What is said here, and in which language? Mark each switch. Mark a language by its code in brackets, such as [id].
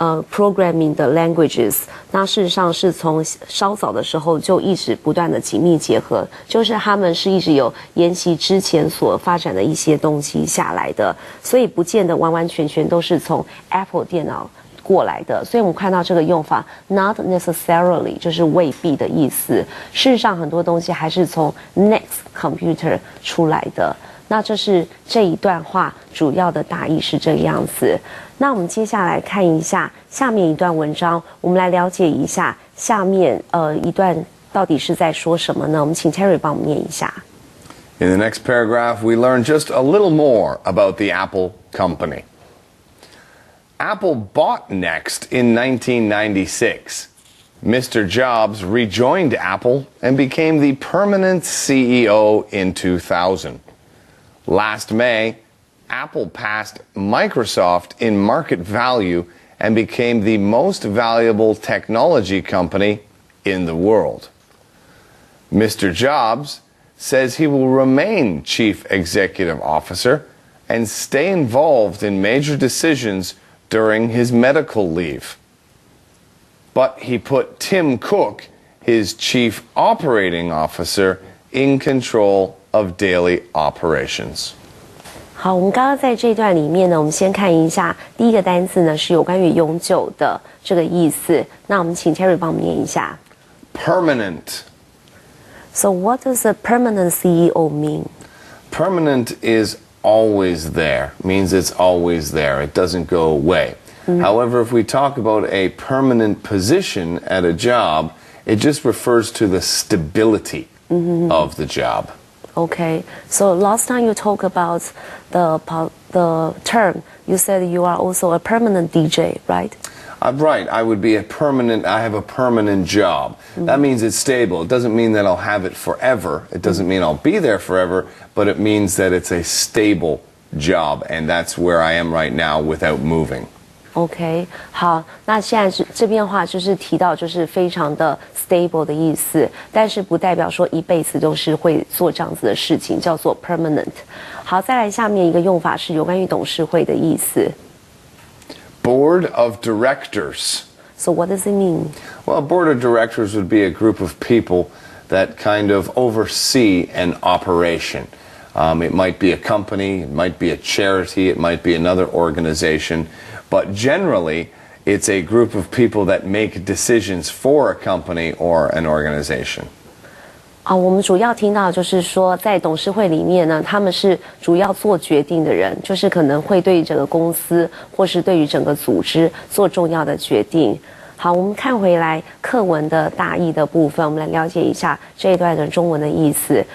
[zh] programming 的 languages， 那事实上是从稍早的时候就一直不断的紧密结合，就是他们是一直有沿袭之前所发展的一些东西下来的，所以不见得完完全全都是从 Apple 电脑过来的，所以我们看到这个用法 [en] not necessarily [zh] 就是未必的意思，事实上很多东西还是从 Next Computer 出来的。那这是这一段话主要的大意是这个样子。那我们接下来看一下下面一段文章，我们来了解一下下面一段到底是在说什么呢？我们请 Terry 帮我们念一下。 [en] In the next paragraph, we learn just a little more about the Apple company. Apple bought Next in 1996. Mr. Jobs rejoined Apple and became the permanent CEO in 2000. Last May, Apple passed Microsoft in market value and became the most valuable technology company in the world. Mr. Jobs says he will remain Chief Executive Officer and stay involved in major decisions during his medical leave. But he put Tim Cook, his Chief Operating Officer, in control of daily operations. [zh] 好，我们刚刚在这段里面呢，我们先看一下第一个单字呢是有关于永久的这个意思。那我们请 Terry 帮我们念一下。 [en] Permanent. So what does a permanent CEO mean? Permanent is always there, means it's always there. It doesn't go away. However, if we talk about a permanent position at a job, it just refers to the stability of the job. Okay, so last time you talked about the term, you said you are also a permanent DJ, right? Right, I have a permanent job. That means it's stable. It doesn't mean that I'll have it forever. It doesn't mean I'll be there forever, but it means that it's a stable job, and that's where I am right now without moving. [zh] OK， 好，那现在这边的话就是提到就是非常的 stable 的意思，但是不代表说一辈子都是会做这样子的事情，叫做 permanent。好，再来下面一个用法是有关于董事会的意思。 [en] Board of Directors. So what does it mean? Well, a board of directors would be a group of people that kind of oversee an operation. It might be a company, it might be a charity, it might be another organization. But generally, it's a group of people that make decisions for a company or an organization. [zh] 我们主要听到就是说，在董事会里面呢，他们是主要做决定的人，就是可能会对于整个公司或是对于整个组织做重要的决定。好，我们看回来课文的大意的部分，我们来了解一下这一段的中文的意思。